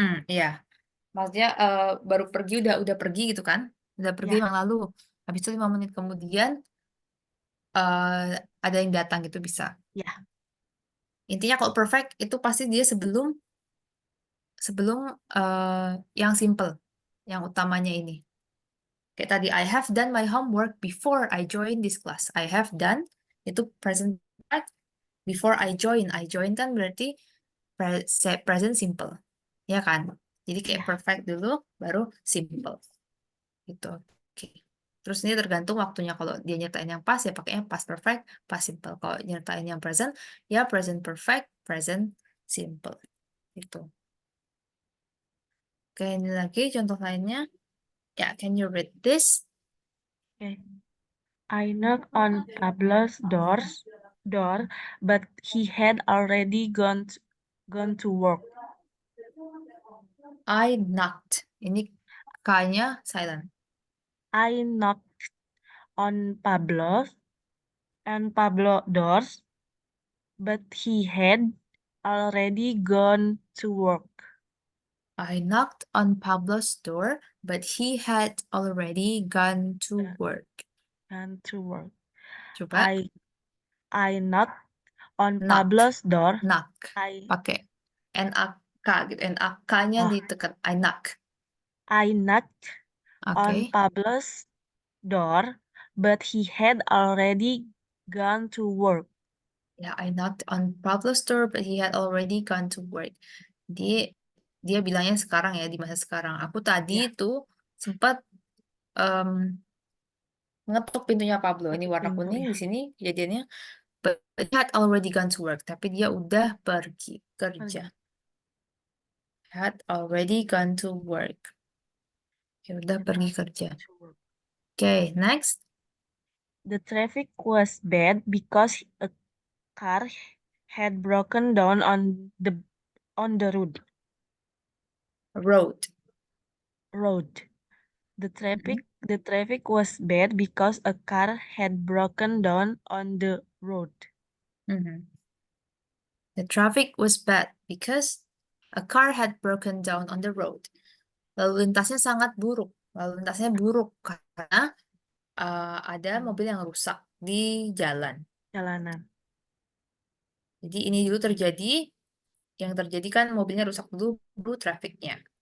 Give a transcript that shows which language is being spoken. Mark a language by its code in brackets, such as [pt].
[id] Iya. Maksudnya baru pergi udah pergi gitu kan? Udah pergi Ya, yang lalu. Habis itu 5 menit kemudian ada yang datang gitu bisa. ya, Intinya kalau perfect itu pasti dia sebelum sebelum yang simple, yang utamanya ini. Kayak tadi [en] I have done my homework before I join this class. I have done [id] itu [en] present perfect before I join. I join [id] kan berarti present simple. Ya kan? Jadi kayak ya. perfect dulu baru simple. Gitu. Oke. Terus ini tergantung waktunya. Kalau dia nyertain yang past ya pakainya past perfect, past simple. Kalau nyertain yang present ya present perfect, present simple. Itu. Oke, ini lagi contoh lainnya. [en] Ya, can you read this? Okay. I knocked on Pablo's door, but he had already gone to work. I knocked. [id] Ini K-nya silent. [en] I knocked on Pablo doors, but he had already gone to work. I knocked on Pablo's door, but he had already gone to work. Gone to work. [id] Coba. [en] I I knocked on Knock. Pablo's door. Knock. I [id] Pakai N-A-K gitu. N-A-K-nya oh, ditekan. [en] I knock. I knocked on [id] Oke. [en] Pablo's door, but he had already gone to work. Ya, I knocked on Pablo's door, but he had already gone to work. [id] Dia bilangnya sekarang ya, di masa sekarang. Aku tadi Ya, tuh sempat ngetuk pintunya Pablo. Ini ketuk warna pintu kuning ya. di sini kejadiannya. [en] But he had already gone to work. [id] Tapi dia udah pergi kerja. Pergi. [en] Had already gone to work. [id] Ya udah [en] Had [id] pergi [en] already [id] kerja. [en] gone to work. Oke, next. The traffic was bad because a car had broken down on the Road. road. The Mhm, traffic was bad because a car had broken down on the road. mhm. The traffic was bad because a car had broken down on the road. [id] Lalu lintasnya sangat buruk. Lalu lintasnya buruk karena ada mobil yang rusak di jalan. Jalanan. Jadi ini dulu terjadi, yang terjadi kan mobilnya rusak dulu, baru trafficnya.